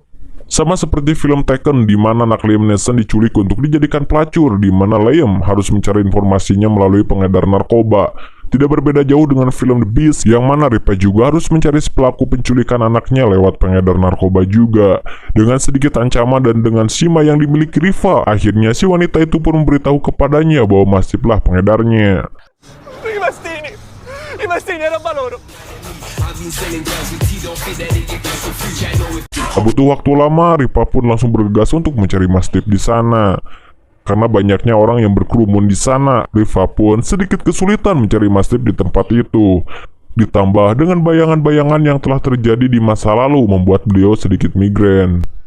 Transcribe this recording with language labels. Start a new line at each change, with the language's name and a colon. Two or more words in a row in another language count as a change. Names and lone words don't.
Indonesian: Sama seperti film Taken, di mana anak Liam Neeson diculik untuk dijadikan pelacur, di mana Liam harus mencari informasinya melalui pengedar narkoba. Tidak berbeda jauh dengan film The Beast, yang mana Ripa juga harus mencari si pelaku penculikan anaknya lewat pengedar narkoba juga. Dengan sedikit ancaman dan dengan sima yang dimiliki Riva, akhirnya si wanita itu pun memberitahu kepadanya bahwa Mastiplah pengedarnya.
Italian: I mastini era loro.
Indonesian: Tak butuh waktu lama, Ripa pun langsung bergegas untuk mencari Mastip di sana. Karena banyaknya orang yang berkerumun di sana, Riva pun sedikit kesulitan mencari Mastip di tempat itu. Ditambah dengan bayangan-bayangan yang telah terjadi di masa lalu membuat beliau sedikit migrain.